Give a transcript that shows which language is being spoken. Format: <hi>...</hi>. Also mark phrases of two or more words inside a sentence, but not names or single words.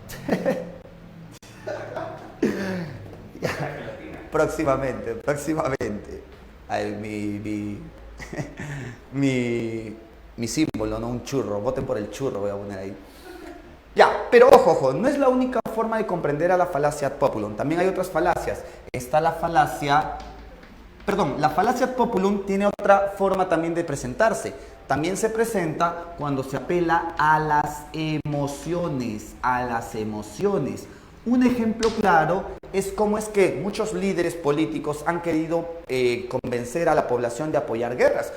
<es>Próximamente. Ay, mi símbolo, ¿no? Un churro. Voten por el churro, voy a poner ahí. Ya, pero ojo, no es la única forma de comprender a la falacia</es> <la>ad populum.</la> <es>También hay otras falacias. Está la falacia</es> <la>ad populum</la> <es>tiene otra forma también de presentarse. También se presenta cuando se apela a las emociones, Un ejemplo claro es cómo es que muchos líderes políticos han querido convencer a la población de apoyar guerras.</es>